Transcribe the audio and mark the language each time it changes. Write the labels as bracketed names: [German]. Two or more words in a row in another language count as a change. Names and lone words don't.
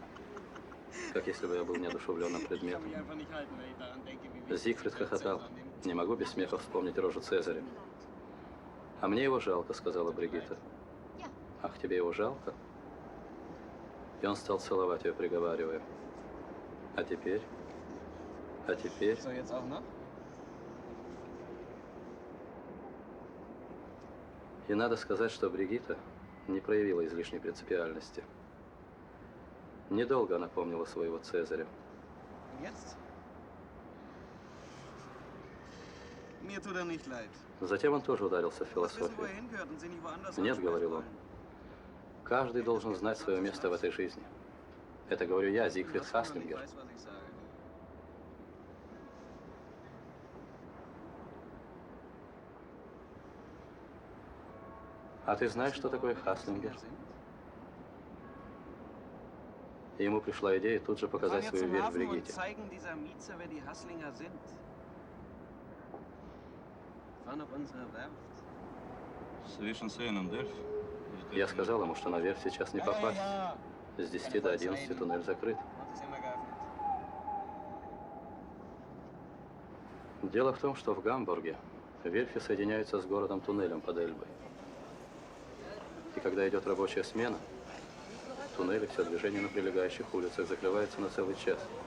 [Russian] Как если бы я был неодушевленным предметом. Зигфрид хохотал. Не могу без смеха вспомнить рожу Цезаря. А мне его жалко, сказала Бригитта. Ах, тебе его жалко? И он стал целовать ее, приговаривая: а теперь? [German] So, jetzt auch noch? [Russian] И надо сказать, что Бригитта не проявила излишней принципиальности. Недолго она помнила своего Цезаря. [German] Und jetzt? Mir tut er nicht leid. [Russian] Затем он тоже ударился в [German] Was wissen, wo er [Russian] философию. [German] hingehört und sie nicht woanders [Russian] Нет, [German] hinschmeißen [Russian] говорил он, [German] wollen. [Russian] каждый должен знать свое место в этой жизни. Это говорю я, Зигфрид [German] Was, wenn er nicht [Russian] Хаслингер. [German] weiß, was ich sage. [Russian] А ты знаешь, что такое Хаслингер? И ему пришла идея тут же показать [German] Wir fahren jetzt [Russian] свою [German] zum [Russian] верь в [German] Hafen und [Russian] Бригитте. [German] zeigen dieser Mieze, wer die Hasslinger sind. Fahren auf unsere Werft. [Russian] Я сказал ему, что на верфь сейчас не попасть. С 10 до 11 туннель закрыт. [German] Und ist immer geöffnet. [Russian] Дело в том, что в Гамбурге верфи соединяются с городом туннелем под Эльбой. И когда идет рабочая смена, туннели, все движение на прилегающих улицах закрывается на целый час.